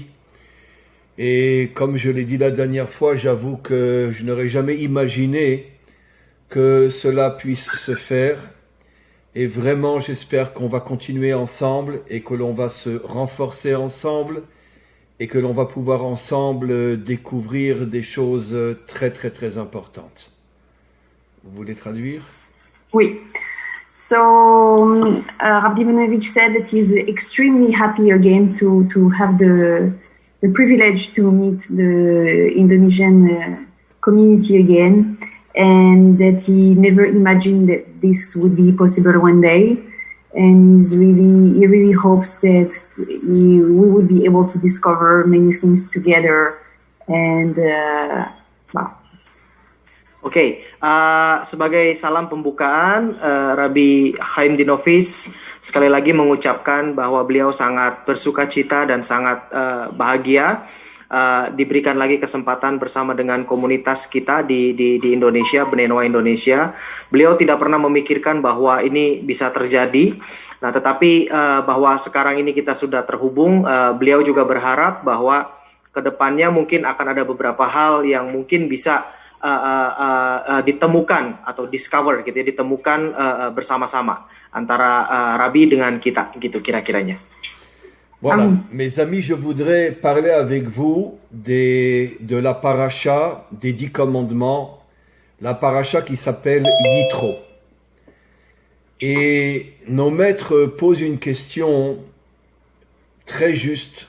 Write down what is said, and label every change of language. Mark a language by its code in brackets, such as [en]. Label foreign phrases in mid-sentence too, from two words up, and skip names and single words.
[fr] Et comme je l'ai dit la dernière fois, j'avoue que je n'aurais jamais imaginé que cela puisse se faire. Et vraiment, j'espère qu'on va continuer ensemble et que l'on va se renforcer ensemble et que l'on va pouvoir ensemble découvrir des choses très très très importantes. Vous voulez traduire? Oui. [en] So Rabbi Ivanovich said that he's extremely happy again to have the privilege to meet the Indonesian community again, and that he never imagined that this would be possible one day. And he really hopes that we would be able to discover many things together. And wow. [id] Oke, sebagai salam pembukaan, Rabbi Chaim Dinovis sekali lagi mengucapkan bahwa beliau sangat bersuka cita dan sangat bahagia diberikan lagi kesempatan bersama dengan komunitas kita di Indonesia, Bnei Noah Indonesia. Beliau tidak pernah memikirkan bahwa ini bisa terjadi. Nah, tetapi bahwa sekarang ini kita sudah terhubung, beliau juga berharap bahwa kedepannya mungkin akan ada beberapa hal yang mungkin bisa ditemukan atau discover gitu ya, ditemukan bersama-sama antara Rabbi dengan kita gitu kira-kiranya. [fr] Voilà, mes amis, je voudrais parler avec vous de la paracha des 10 commandements, la paracha qui s'appelle Yitro. Et nos maîtres posent une question très juste.